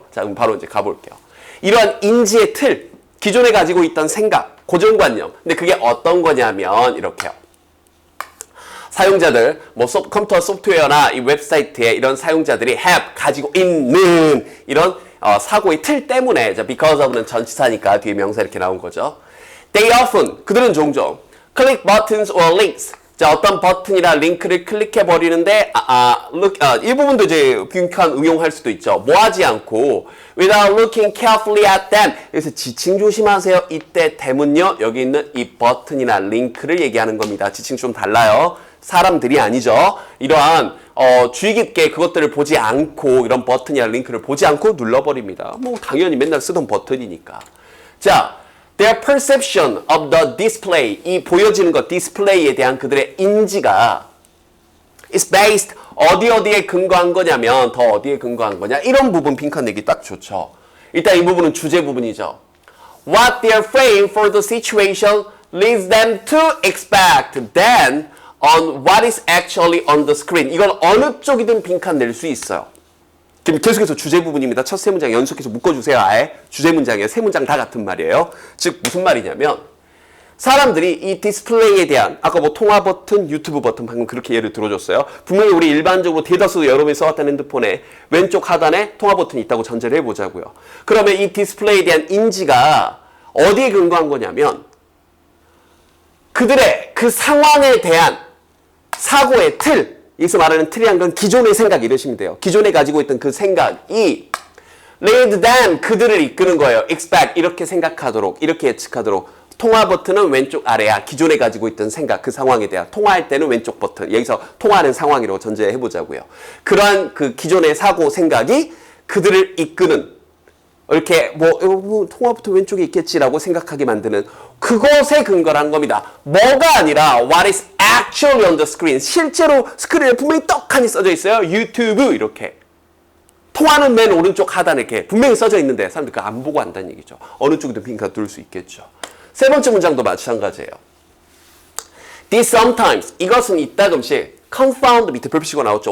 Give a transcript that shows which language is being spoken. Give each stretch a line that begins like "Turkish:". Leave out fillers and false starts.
Korean: 자, 그럼 바로 이제 가볼게요. 이러한 인지의 틀, 기존에 가지고 있던 생각, 고정관념. 근데 그게 어떤 거냐면 이렇게요. 사용자들, 컴퓨터 소프트웨어나 이 웹사이트에 이런 사용자들이 가지고 있는 이런 사고의 틀 때문에, 자, because of는 전치사니까 뒤에 명사 이렇게 나온 거죠.
English: They often,
Korean: 그들은 종종
English: click buttons or links.
Korean: 자, 어떤 버튼이나 링크를 클릭해 버리는데, 이 부분도 이제 빈칸 응용할 수도 있죠. 하지 않고,
English: without looking carefully at them.
Korean: 그래서 지칭 조심하세요. 이때 대문요, 여기 있는 이 버튼이나 링크를 얘기하는 겁니다. 지칭 좀 달라요. 사람들이 아니죠. 이러한 주의 깊게 그것들을 보지 않고 이런 버튼이나 링크를 보지 않고 눌러버립니다. 당연히 맨날 쓰던 버튼이니까. 자,
English: their perception of the display,
Korean: 이 보여지는 것, 디스플레이에 대한 그들의 인지가
English: is based,
Korean: 어디에 근거한 거냐면 더 어디에 근거한 거냐, 이런 부분 빈칸 내기 딱 좋죠. 일단 이 부분은 주제 부분이죠.
English: What their frame for the situation leads them to expect then on what is actually on the screen.
Korean: 이건 어느 쪽이든 빈칸 낼 수 있어요. 그럼 계속해서 주제 부분입니다. 첫 세 문장 연속해서 묶어주세요. 아예 주제 문장이에요. 세 문장 다 같은 말이에요. 즉 무슨 말이냐면 사람들이 이 디스플레이에 대한 아까 통화 버튼, 유튜브 버튼 방금 그렇게 예를 들어줬어요. 분명히 우리 일반적으로 대다수 여러분이 써왔던 핸드폰에 왼쪽 하단에 통화 버튼이 있다고 전제를 해보자고요. 그러면 이 디스플레이에 대한 인지가 어디에 근거한 거냐면 그들의 그 상황에 대한 사고의 틀, 여기서 말하는 틀이란 건 기존의 생각 이러시면 돼요. 기존에 가지고 있던 그 생각이
English: lead them,
Korean: 그들을 이끄는 거예요. expect, 이렇게 생각하도록, 이렇게 예측하도록. 통화 버튼은 왼쪽 아래야. 기존에 가지고 있던 생각, 그 상황에 대한. 통화할 때는 왼쪽 버튼. 여기서 통화하는 상황이라고 전제해보자고요. 그러한 그 기존의 사고, 생각이 그들을 이끄는, 이렇게 통화 버튼 왼쪽에 있겠지라고 생각하게 만드는 그것에 근거한 겁니다. 뭐가 아니라
English: what is actually on the screen.
Korean: 실제로 스크린에 분명히 떡하니 써져 있어요. 유튜브 이렇게. 통화는 맨 오른쪽 하단에 이렇게 분명히 써져 있는데 사람들 그거 안 보고 한다는 얘기죠. 어느 쪽이든 빈칸 둘 수 있겠죠. 세 번째 문장도 마찬가지예요.
English: This sometimes,
Korean: 이것은 이따금씩 confound 밑에 별표치고 나왔죠.